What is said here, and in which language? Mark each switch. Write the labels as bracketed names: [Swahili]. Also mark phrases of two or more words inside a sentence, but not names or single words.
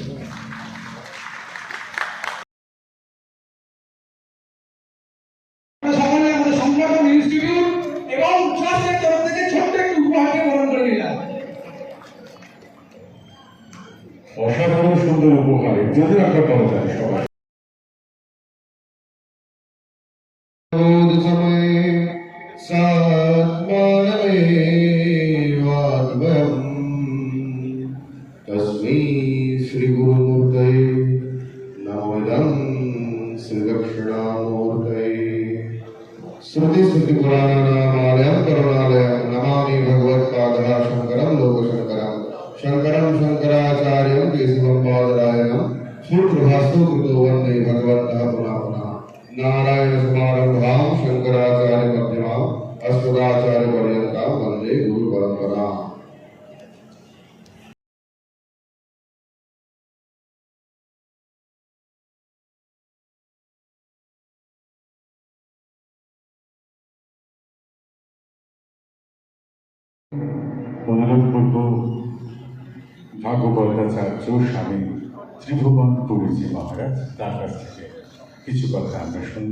[Bangla] এবং ট্রাস্টের তরফ থেকে ছোট্ট একটু উপহারকে বরণ করে নিলাম। অসাধারণ সুন্দর উপহার, যদি আমরা করা যায় সবাই। [Sanskrit] तस्मै श्री गुरुमूर्तये नमोदं श्री दक्षिणामूर्तये। श्रुति स्मृति पुराणानामालयं करुणालयं नमामि भगवत्पादः शंकरं लोकशंकरं। शंकरं शंकराचार्यं केशवं बादरायणं सूत्रभाष्यो कृतो वन्दे भगवन्तः पुनः पुनः। नारायण समारम्भां शंकराचार्य मध्यमाम् अस्मदाचार्य पर्यन्तां वन्दे गुरु परम्पराम्। [Bangla] অনুরোধ করব ভাগবতাচার্য স্বামী ত্রিভুবন পুরীজি মহারাজ, তার কাছ থেকে কিছু কথা আমরা শুনবো।